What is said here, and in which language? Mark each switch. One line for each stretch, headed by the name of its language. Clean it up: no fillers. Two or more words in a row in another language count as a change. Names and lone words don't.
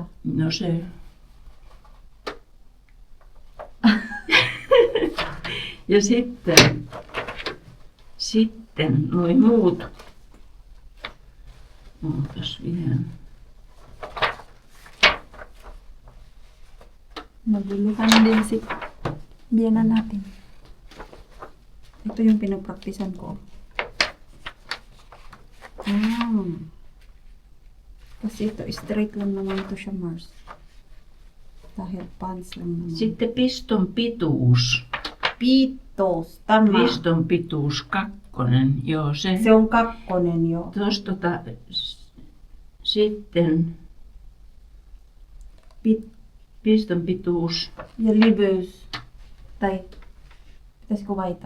Finnish: No se... Ja sitten noin muut. Ootas vielä.
Filipino: Magluluhan din si Biana natin. Ito yung pinagpraktisan ko. Kasi ito, straight lang naman ito siya, Mars. Dahil pants lang naman.
Finnish: Sitten piston pituus.
Filipino: Pitos, tama.
Finnish: Piston pituus 2. Joo, se. Se on kakkonen jo. Tuosta sitten piston pituus. Ja liveys. Tai, pitäisikö vaihtaa?